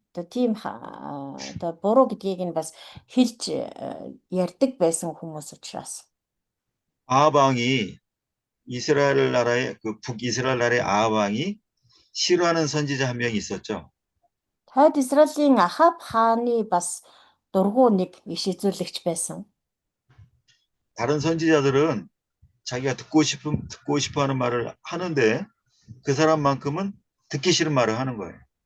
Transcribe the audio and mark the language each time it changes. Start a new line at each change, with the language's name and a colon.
Mongolian: Тийм одоо буруу гэдгийг нь бас хэлж ярьдаг байсан хүмүүс учраас.
Korean: 아합 왕이 이스라엘 나라의 그 북이스라엘 나라의 아합 왕이 싫어하는 선지자 한 명이 있었죠.
Mongolian: Хойд Израилийн Ахав хааны бас дургу нэг иш үзүүлэгч байсан.
Korean: 다른 선지자들은 자기가 듣고 싶어 하는 말을 하는데 그 사람만큼은 듣기 싫은 말을 하는 거예요.